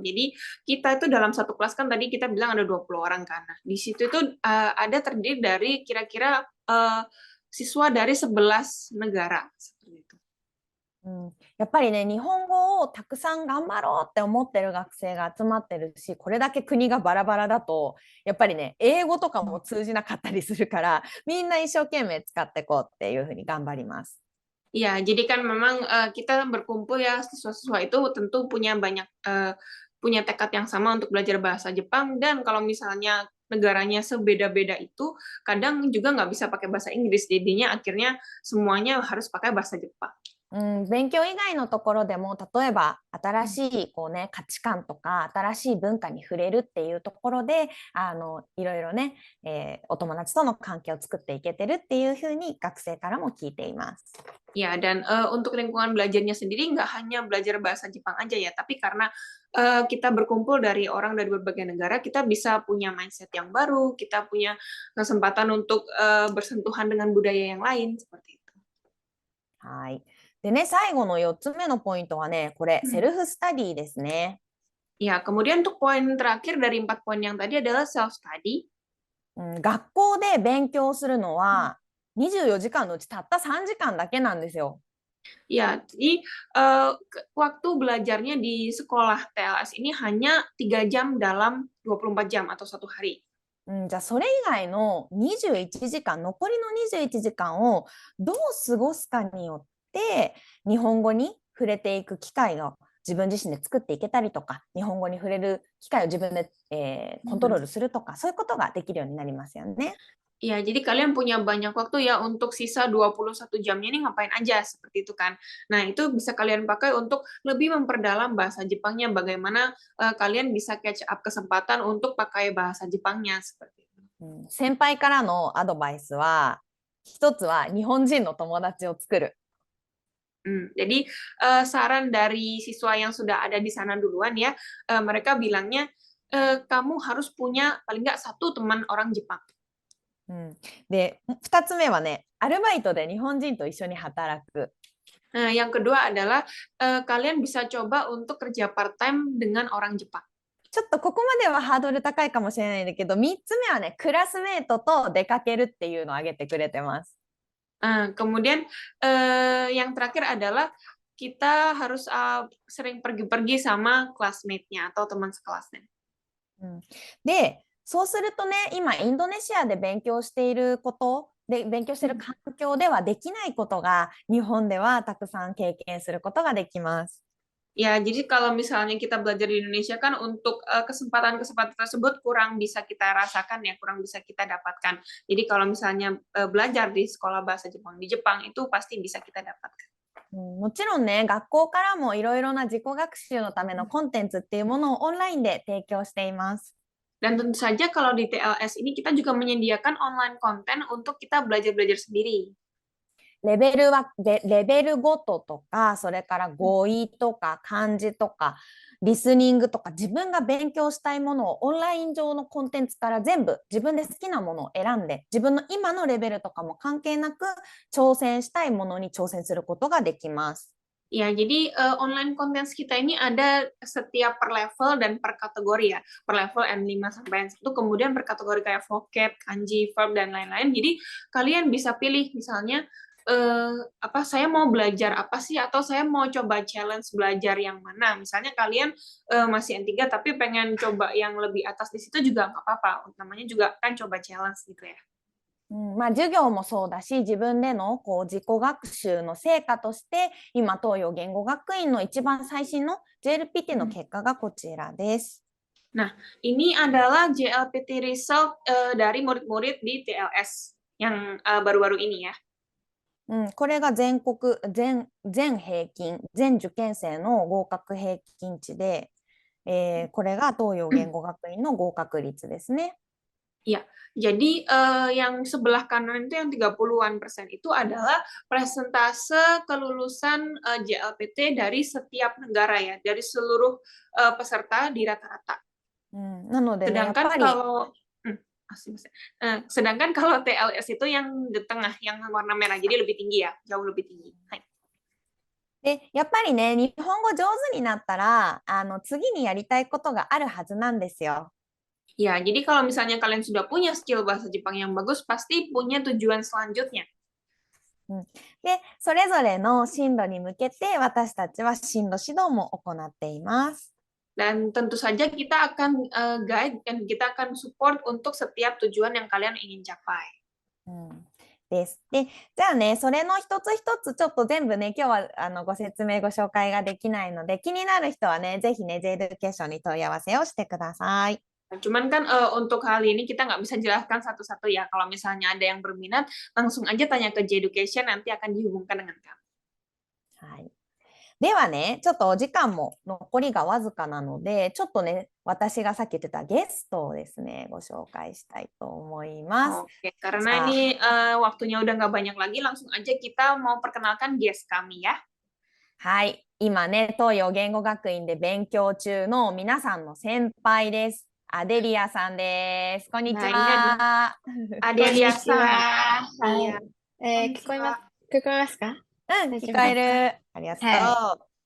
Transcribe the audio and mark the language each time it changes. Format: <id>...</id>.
<id>Jadi kita itu dalam satu kelas kan tadi kita bilang ada 20 orang kan. Nah, di situ itu ada terdiri dari kira-kira siswa dari 11 negara seperti itu.</id> <ja>やっぱりね、日本語をたくさん頑張ろうって思ってる学生が集まってるし、これだけ国がバラバラだと、やっぱりね、英語とかも通じなかったりするから、みんな一生懸命使っていこうっていうふうに頑張ります。</ja> <id>Ya, jadi kan memang kita berkumpul ya, siswa-siswa itu tentu punya punya tekad yang sama untuk belajar bahasa Jepang, dan kalau misalnya negaranya sebeda-beda itu, kadang juga nggak bisa pakai bahasa Inggris, jadinya akhirnya semuanya harus pakai bahasa Jepang.</id> <ja>勉強以外のところでも、例えば新しいこう、ね、価値観とか新しい文化に触れるっていうところでいろいろね、お友達との関係を作っていけてるっていうふうに学生からも聞いています。</ja> <id>Ya, dan untuk lingkungan belajarnya sendiri nggak hanya belajar bahasa Jepang aja ya, tapi karena kita berkumpul dari orang dari berbagai negara, kita bisa punya mindset yang baru, kita punya kesempatan untuk bersentuhan dengan budaya yang lain, seperti itu.</id> <ja>はい。でね、最後の4つ目のポイントはね、これ、セルフスタディですね。</ja> <id>Ya, kemudian untuk poin terakhir dari 4 poin yang tadi adalah self-study.</id> <ja>学校で勉強するのは、24時間のうちたった3時間だけなんですよ。</ja> <id>Ya, jadi waktu belajarnya di sekolah TLS ini hanya 3 jam dalam 24 jam atau 1 hari.</id> <ja>じゃあそれ以外の21時間、残りの21時間をどう過ごすかによって日本語に触れていく機会を自分自身で作っていけたりとか、日本語に触れる機会を自分で、コントロールするとか、そういうことができるようになりますよね。</ja> <id>Ya, jadi kalian punya banyak waktu ya untuk sisa 21 jamnya ini ngapain aja, seperti itu kan. Nah, itu bisa kalian pakai untuk lebih memperdalam bahasa Jepangnya, bagaimana kalian bisa</id> <en>catch up</en> <id>kesempatan untuk pakai bahasa Jepangnya, seperti itu.</id> <ja>先輩からのアドバイスは、一つは日本人の友達を作る。</ja> <id>Jadi saran dari siswa yang sudah ada di sana duluan ya, mereka bilangnya kamu harus punya paling nggak 1 teman orang Jepang.</id> <ja>で、2つ目はね、アルバイトで日本人と一緒に働く。</ja> <id>Yang kedua adalah kalian bisa coba untuk kerja part-time dengan orang Jepang.</id> <ja>ちょっとここまではハードル高いかもしれないんだけど、3つ目はね、クラスメートと出かけるっていうのを挙げてくれてます。</ja> <id>Kemudian yang terakhir adalah kita harus sering pergi-pergi sama classmate-nya atau teman sekelasnya.</id> <ja>で、そうするとね、今インドネシアで勉強していることで、勉強している環境ではできないことが日本ではたくさん経験することができます。</ja> <id>Ya, jadi kalau misalnya kita belajar di Indonesia kan untuk kesempatan-kesempatan tersebut kurang bisa kita rasakan ya, kurang bisa kita dapatkan. Jadi kalau misalnya belajar di sekolah bahasa Jepang di Jepang itu pasti bisa kita dapatkan.</id> <ja>もちろんね、学校からもいろいろな自己学習のためのコンテンツっていうものをオンラインで提供しています。</ja> <id>Dan tentu saja kalau di TLS ini kita juga menyediakan online konten untuk kita belajar-belajar sendiri.</id> <ja>レベルごととか、それから語彙とか漢字とかリスニングとか、自分が勉強したいものをオンライン上のコンテンツから全部自分で好きなものを選んで、自分の今のレベルとかも関係なく挑戦したいものに挑戦することができます。</ja> <id>Ya, jadi</id> <en>online content</en> <id>kita ini ada setiap per level dan per kategori ya. Per level N5 sampai N1, kemudian per kategori kayak vocab, kanji, verb, dan lain-lain. Jadi kalian bisa pilih misalnya saya mau belajar apa sih, atau saya mau coba challenge belajar yang mana. Misalnya kalian masih N3 tapi pengen coba yang lebih atas di situ juga nggak apa-apa. Namanya juga kan coba challenge gitu ya.</id> <ja>まあ、授業もそうだし、自分でのこう自己学習の成果として、今、東洋言語学院の一番最新の JLPT の結果がこちらです。</ja> <id>Nah, ini adalah</id> <en>JLPT result</en> <id>dari murid-murid di TLS yang baru-baru ini ya.</id> <ja>これが全国、全平均、全受験生の合格平均値で、これが東洋言語学院の合格率ですね。</ja> <id>Iya, jadi yang sebelah kanan itu yang 30-an% itu adalah persentase kelulusan JLPT dari setiap negara ya, dari seluruh peserta di rata-rata.</id> <ja>なのでね、やっ</ja> <id>Sedangkan</id> <ja>ぱり、</ja> <id>kalau sedangkan kalau TLS itu yang di tengah, yang warna merah, jadi lebih tinggi ya, jauh lebih tinggi.</id> <ja>Hai. で、やっぱりね、日本語上手になったら、次にやりたいことがあるはずなんですよ。</ja> <id>Ya, jadi kalau misalnya kalian sudah punya skill bahasa Jepang yang bagus, pasti punya tujuan selanjutnya.</id> <ja>で、それぞれの進路に向けて私たちは進路指導も行っています。</ja> <id>Dan tentu saja kita akan guide dan kita akan support untuk setiap tujuan yang kalian ingin capai.</id> <ja>です。で、じゃあね、それの一つ一つちょっと全部ね、今日はご説明ご紹介ができないので、気になる人はね、ぜひね、J エデュケーションに問い合わせをしてください。</ja> <id>Cuman kan untuk hal ini kita nggak bisa jelaskan satu-satu ya. Kalau misalnya ada yang berminat, langsung aja tanya ke J Education, nanti akan dihubungkan dengan kami.</id> <ja>はい。ではね、ちょっとお時間も残りがわずかなので、ちょっとね、私がさっき言ってたゲストをですね、ご紹介したいと思います。</ja> <id>Oke, karena ini waktunya udah nggak banyak lagi, langsung aja kita mau perkenalkan guest kami ya.</id> <ja>はい。今ね、東洋言語学院で勉強中の皆さんの先輩です。アデリアさんです。こんにちは。 Adeliaさん。はい。聞こえますか？聞こえる。ありがとう。は</ja>